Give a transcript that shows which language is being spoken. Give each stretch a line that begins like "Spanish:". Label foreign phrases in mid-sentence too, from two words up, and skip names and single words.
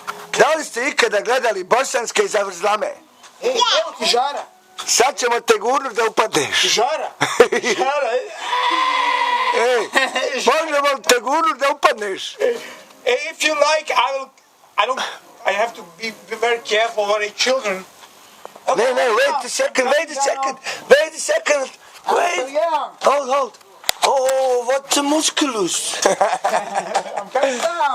Bosnian: Da li ste ikada gledali bosanske zavrzlame? Ej, evo ti žara. Sad ćemo te gurnut da upadneš. Žara. Žara. Ej, možemo li te gurnut da upadneš?
English: If you like, I have to be very careful with the children. No, wait a second. Wait. Hold. Oh, what a musculus. I'm coming down.